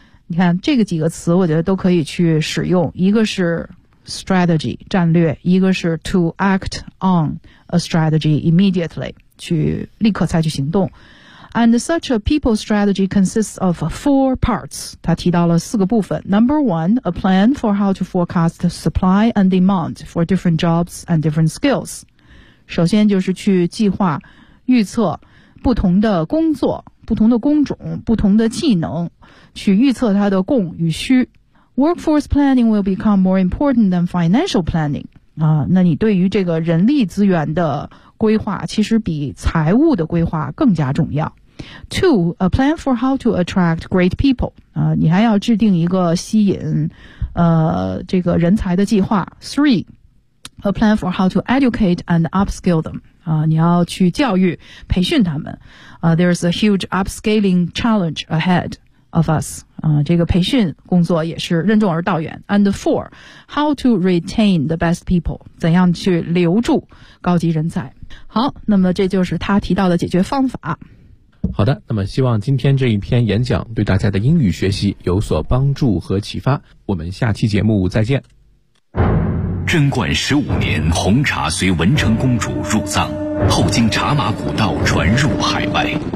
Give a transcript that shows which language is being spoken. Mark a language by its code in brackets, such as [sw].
[zh] 你看这个几个词我觉得都可以去使用，一个是strategy, 战略，一个是 to act on a strategy immediately, 去立刻采取行动。 [en] And such a people strategy consists of 4 parts, 他提到了四个部分。 Number 1, a plan for how to forecast supply and demand for different jobs and different skills. [zh] 首先就是去计划预测不同的工作，不同的工种，不同的技能，去预测它的供与需。 [en] Workforce planning will become more important than financial planning. [zh] 啊，那你对于这个人力资源的规划其实比财务的规划更加重要。 [en] Two, a plan for how to attract great people. [zh] 你还要制定一个吸引这个人才的计划。 [en] Three, a plan for how to educate and upskill them. 你要去教育培训他们。 There's a huge upscaling challenge ahead of us. [zh] 这个培训工作也是任重而道远。 [en] And four, how to retain the best people. [zh] 怎样去留住高级人才。好，那么这就是他提到的解决方法。好的，那么希望今天这一篇演讲对大家的英语学习有所帮助和启发。我们下期节目再见。贞观十五年，红茶随文成公主入藏，后经茶马古道传入海外。